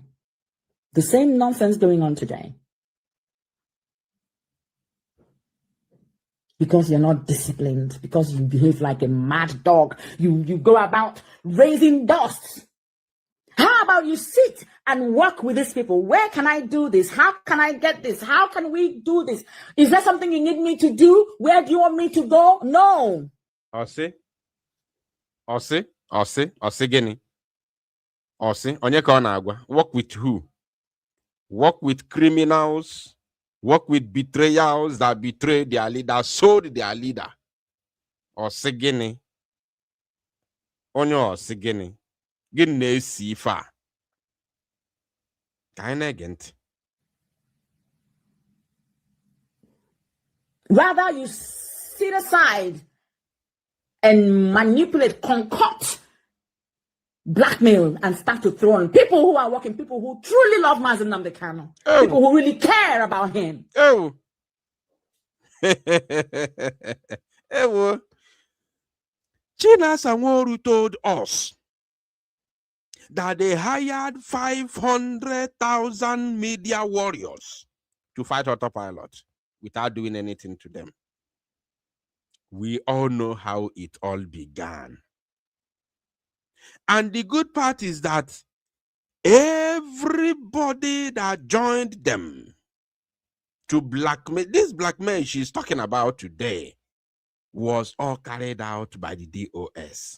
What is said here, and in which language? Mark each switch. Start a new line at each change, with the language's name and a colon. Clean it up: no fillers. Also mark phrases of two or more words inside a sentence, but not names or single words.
English: The same nonsense going on today. Because you're not disciplined, because you behave like a mad dog. You go about raising dust. How about you sit and work with these people? Where can I do this? How can I get this? How can we do this? Is there something you need me to do? Where do you want me to go? No.
Igbo: Gini. Onye ka ọ na-agwa?
English: Work with who? Work with criminals. Work with betrayals that betrayed their leader, sold their leader.
Igbo: Gini. Onye gini. Gini na-esi ife a. Ka anyị na-ege ntị.
English: Rather, you sit aside and manipulate, concoct, blackmail, and start to throw on people who are working, people who truly love Mazi Nnamdi Kanu, people who really care about him. Oh. Chinasa Nworu told us that they hired 500,000 media warriors to fight autopilot without doing anything to them. We all know how it all began. And the good part is that everybody that joined them to blackmail, this blackmail she's talking about today, was all carried out by the DOS.